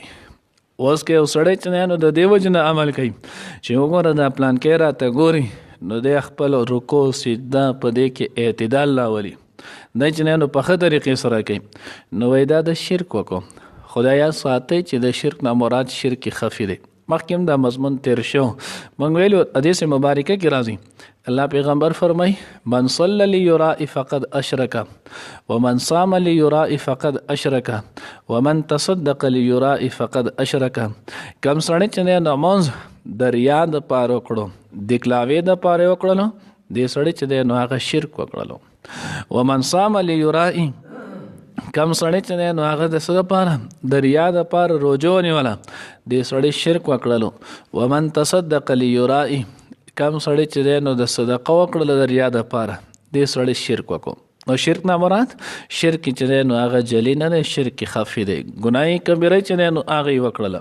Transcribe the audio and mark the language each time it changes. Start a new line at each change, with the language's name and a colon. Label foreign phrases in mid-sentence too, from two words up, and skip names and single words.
Pashto: اوس که یو سړی چې نو د دې وجې نه عمل کوي چې وګوره دا پلانکی راته ګوري، نو دی خپل رکوع سجده په دې کې اعتدال راولي، دی چې نو په ښه طریقې سره کوي، نو وایي دا د شرک وکړو. خدایا ساتئ چې د شرک نه مراد شرک خفي دی. مخکې هم دا مضمون تیر شو، موږ ویلو حدیث مبارکه کې راځي الله پیغمبر فرمای
Arabic: من صلی لیراء فقد اشرک ومن صام لیراء فقد اشرک ومن تصدق لیراء فقد اشرک.
Pashto: کم سړی چې نه نماز د ریا دپاره وکړو، د کلاوې دپاره وکړلو، دې سړی چې دی نو هغه شرک وکړلو.
Arabic: ومن صام لیراء،
Pashto: کم سړی چې دی نو هغه د څه دپاره د ریا دپاره روژه ونیوله، دې سړی شرک وکړلو.
Arabic: ومن تصدق لیراء،
Pashto: کم سړی چې دی نو د صدقه وکړله د ریا دپاره، دې سړی شرک وکړو. نو شرک نه مراد شرک چې دی نو هغه جلی نه دی، شرک خفي دی، ګناه کبیره چې دی نو هغه یې وکړله.